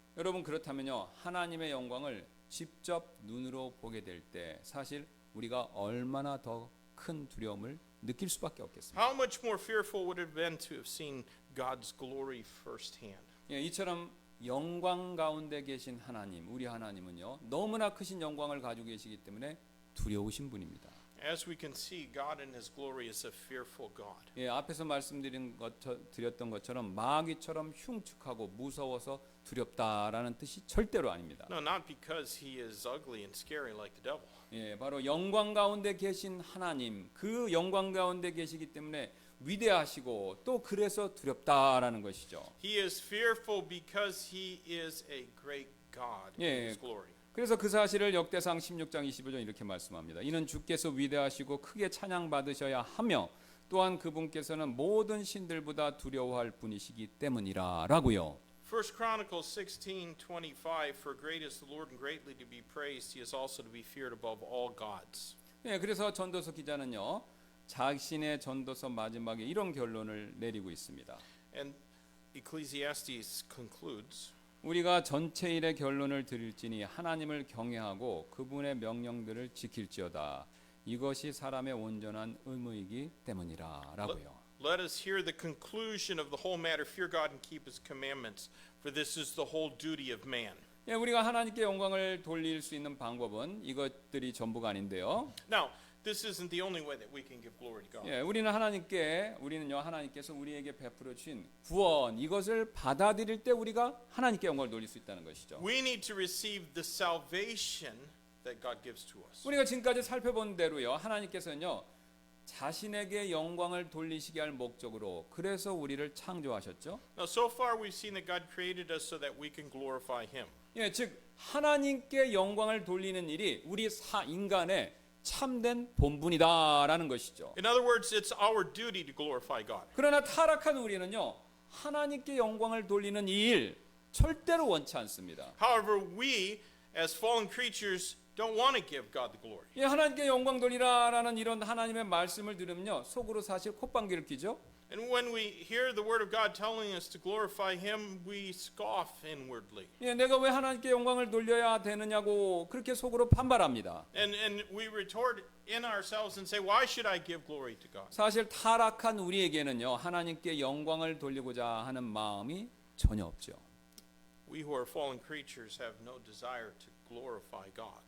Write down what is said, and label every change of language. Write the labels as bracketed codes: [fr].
[ko] 여러분 그렇다면요, 하나님의 영광을 직접 눈으로 보게 될 때 사실 우리가 얼마나 더 큰 두려움을 느낄 수밖에 없겠습니다. [en] How much more fearful would it have been to have seen God's glory firsthand? [ko] 예, 이처럼 영광 가운데 계신 하나님, 우리 하나님은요, 너무나 크신 영광을 가지고 계시기 때문에 두려우신 분입니다. [en] As we can see, God in His glory is a fearful God. [ko] 예, 앞에서 드렸던 것처럼 마귀처럼 흉측하고 무서워서 두렵다라는 뜻이 절대로 아닙니다. [en] No, not because He is ugly and scary like the devil. [ko] 예, 바로 영광 가운데 계신 하나님, 그 영광 가운데 계시기 때문에 위대하시고 또 그래서 두렵다라는 것이죠. [en] He is fearful because He is a great God Yeah. in His glory. [ko] 그래서 그 사실을 역대상 16장 25절 이렇게 말씀합니다. 이는 주께서 위대하시고 크게 찬양받으셔야 하며 또한 그분께서는 모든 신들보다 두려워할 분이시기 때문이라 라고요. [en] 1 Chronicles 16:25 For great is the Lord and greatly to be praised. He is also to be feared above all gods. [ko] 예, 그래서 전도서 기자는요. 자신의 전도서 마지막에 이런 결론을 내리고 있습니다. [en] And Ecclesiastes concludes [ko] 우리가 전체 일의 결론을 드릴지니 하나님을 경외하고 그분의 명령들을 지킬지어다. 이것이 사람의 온전한 의무이기 때문이라 라고요. [en] Let us hear the conclusion of the whole matter. Fear God and keep His commandments, for this is the whole duty of man. [ko] 예, 우리가 하나님께 영광을 돌릴 수 있는 방법은 이것들이 전부가 아닌데요. [en] Now, this isn't the only way that we can give glory to God. [ko] 예, 우리는요 하나님께서 우리에게 베풀어 주신 구원 이것을 받아들일 때 우리가 하나님께 영광을 돌릴 수 있다는 것이죠. [en] We need to receive the salvation that God gives to us. [ko] 우리가 지금까지 살펴본 대로요 하나님께서는요 자신에게 영광을 돌리시게 할 목적으로 그래서 우리를 창조하셨죠. [en] Now, so far we've seen that God created us so that we can glorify Him. [ko] 예, 즉 하나님께 영광을 돌리는 일이 우리 인간의 참된 본분이다라는 것이죠. [en] In other words, it's our duty to glorify God. [ko] 그러나 타락한 우리는요 하나님께 영광을 돌리는 이 일 절대로 원치 않습니다. [en] However, we as fallen creatures don't want to give God the glory. [ko] 예, 하나님께 영광 돌리라라는 이런 하나님의 말씀을 들으면요 속으로 사실 콧방귀를 뀌죠. [en] And when we hear the word of God telling us to glorify Him, we scoff inwardly. [ko] 예, 내가 왜 하나님께 영광을 돌려야 되느냐고 그렇게 속으로 반발합니다. [en] And we retort in ourselves and say, why should I give glory to God? [ko] 사실 타락한 우리에게는요 하나님께 영광을 돌리고자 하는 마음이 전혀 없죠. [en] We who are fallen creatures have no desire to glorify God.